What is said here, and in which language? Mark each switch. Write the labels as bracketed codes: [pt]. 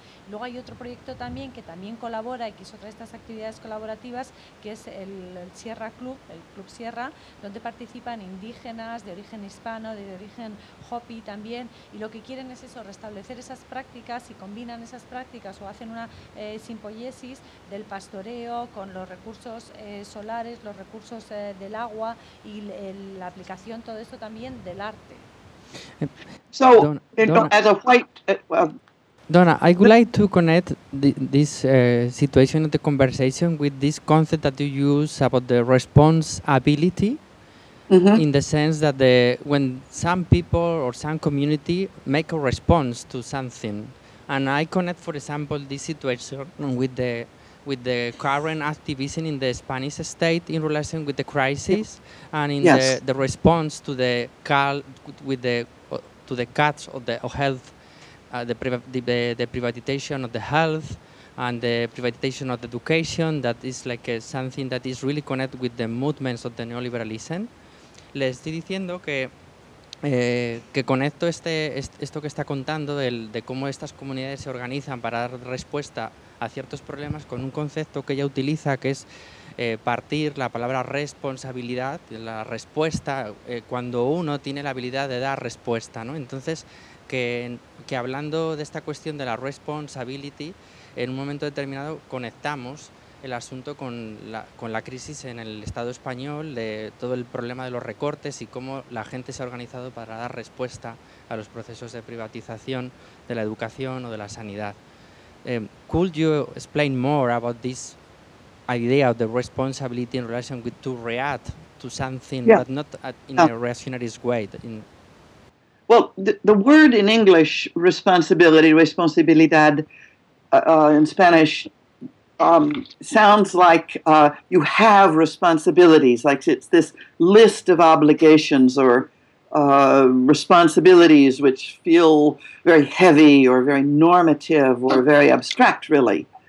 [es] Luego hay otro proyecto también que también colabora y que es otra de estas actividades colaborativas, que es el Sierra Club, el Club Sierra, donde participan indígenas de origen hispano, de origen Hopi también, y lo que quieren es eso, restablecer esas prácticas, y combinan esas prácticas o hacen una simpoiesis del pastoreo con los recursos solares, los recursos del agua y la aplicación, todo esto también, del arte. [en] So, as a white... Donna, I would like to connect this situation of the conversation with this concept that you use about the responsibility, in the sense that when some people or some community make a response to something, and I connect, for example, this situation with the current activism in the Spanish state in relation with the crisis and in the response to the call with the to the cuts of the health. The privatization of the health and the privatization of the education, that is like something that is really connected with the movements of the neoliberalism. [es] Le estoy diciendo que conecto esto que está contando de cómo estas comunidades se organizan para dar respuesta a ciertos problemas con un concepto que ella utiliza, que es partir la palabra responsabilidad, la respuesta, cuando uno tiene la habilidad de dar respuesta, ¿no? Entonces, que hablando de esta cuestión de la responsibility, en un momento determinado conectamos el asunto con la crisis en el Estado español, de todo el problema de los recortes y cómo la gente se ha organizado para dar respuesta a los procesos de privatización de la educación o de la sanidad. [en] Could you explain more about this idea of the responsibility in relation with to react to something, but not in a reactionary way? Well, the word in English, responsibility, responsabilidad, in Spanish, sounds like you have responsibilities, like it's this list of obligations or responsibilities which feel very heavy or very normative or very abstract, really.